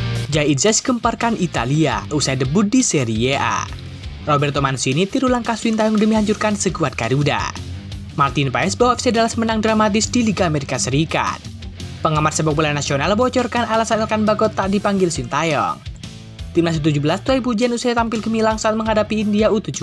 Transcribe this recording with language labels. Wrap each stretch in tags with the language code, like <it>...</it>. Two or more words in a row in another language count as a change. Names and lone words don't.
<id>Jaitzes gemparkan Italia usai debut di Serie A. Roberto Mancini tiru langkah Sintayong demi hancurkan skuad Garuda. Martin Paes bawa FC Dallas menang dramatis di Liga Amerika Serikat. Pengamat sepak bola nasional bocorkan alasan Elkan Bagot tak dipanggil Sintayong. Timnas U17 tuai pujian usai tampil gemilang saat menghadapi India U17.</id>